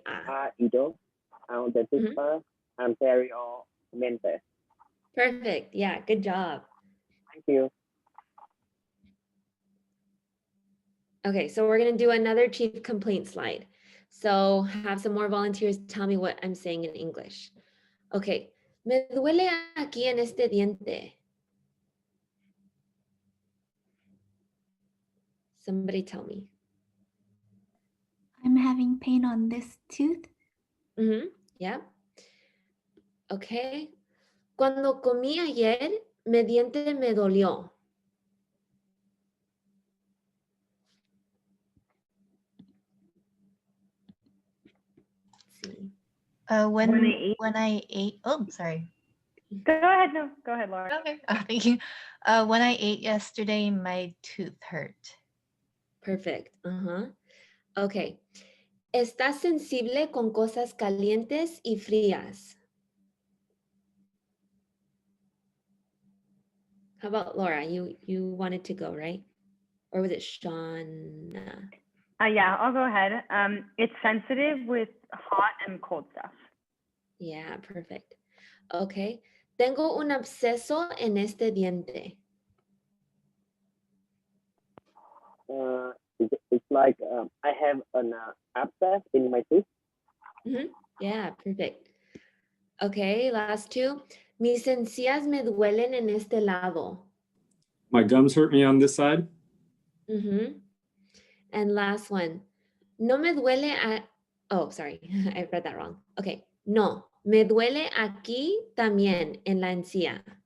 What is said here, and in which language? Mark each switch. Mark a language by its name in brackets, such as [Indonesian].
[Spanish] Ha ido al dentista anteriormente. [English] Perfect. Yeah, good job. Thank you. Okay, so we're gonna do another chief complaint slide. So have some more volunteers tell me what I'm saying in English. [Spanish] Okay, me duele aquí en este diente. [English] Somebody tell me. I'm having pain on this tooth. Yeah. Okay. [Spanish] Cuando comí ayer, mi diente me dolió. [English] Let's see. When I ate, oh, sorry. Go ahead, no, go ahead, Laura. Okay, thank you. When I ate yesterday, my tooth hurt. Perfect. Okay. [Spanish] ¿Estás sensible con cosas calientes y frías? [English] How about Laura? You wanted to go, right? Or was it Shauna? Yeah, I'll go ahead. It's sensitive with hot and cold stuff. Yeah, perfect. Okay. [Spanish] Tengo un absceso en este diente. [English] It's like I have an abscess in my tooth. Yeah, perfect. Okay, last 2. [Spanish] Mis encías me duelen en este lado. [English] My gums hurt me on this side. And last one. [Spanish] No me duele [English] oh, sorry, I read that wrong. [Spanish] Okay, no, me duele aquí también en la encía.